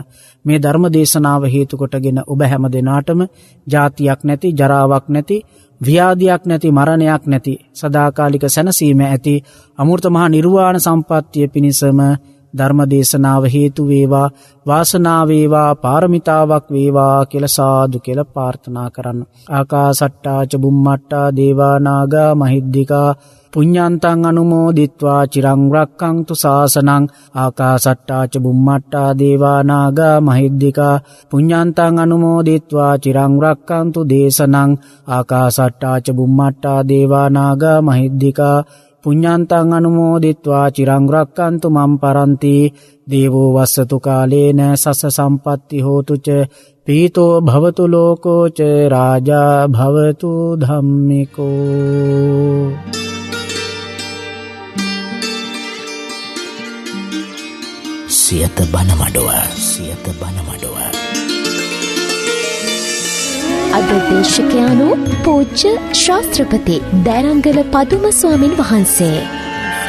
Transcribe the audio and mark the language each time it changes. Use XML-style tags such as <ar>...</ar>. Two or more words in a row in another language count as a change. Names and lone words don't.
<si>මේ ධර්ම දේශනාව හේතු කොටගෙන ඔබ හැමදෙනාටම ජාතියක් නැති, ජරාවක් නැති, ව්‍යාධියක් නැති, මරණයක් නැති, සදාකාලික සැනසීම ඇති අමෘත මහ නිර්වාණ සම්පත්තිය පිණිසම ධර්ම දේශනාව හේතු වේවා, වාසනාව වේවා, පාරමිතාවක් වේවා කියලා සාදු කියලා ප්‍රාර්ථනා කරන්න.</si> <pi>ආකාසට්ටා ච බුම්මට්ටා දේවා නාග මහිද්దికා පුඤ්ඤන්තං අනුමෝදිත්වා චිරං රක්ඛන්තු ශාසනං. ආකාසට්ටා ච බුම්මට්ටා දේවා නාග මහිද්దికා පුඤ්ඤන්තං අනුමෝදිත්වා චිරං රක්ඛන්තු දේශනං. ආකාසට්ටා ච බුම්මට්ටා දේවා නාග මහිද්దికා පුඤ්ඤන්තං අනුමෝදිත්වා චිරං රක්ඛන්තු මම් පරන්ති. දේවෝ වස්සතු කාලේන සස්ස සම්පatti හෝතු ච පීතෝ භවතු ලෝකෝ ච රාජා භවතු ධම්මිකෝ.</pi> <si>සියත බණ මඩුව, සියත බණ මඩුව. අද දේශකයාණෝ පූජ්‍ය ශාස්ත්‍රපති දෑරංගල පදුම ස්වාමින් වහන්සේ.</si>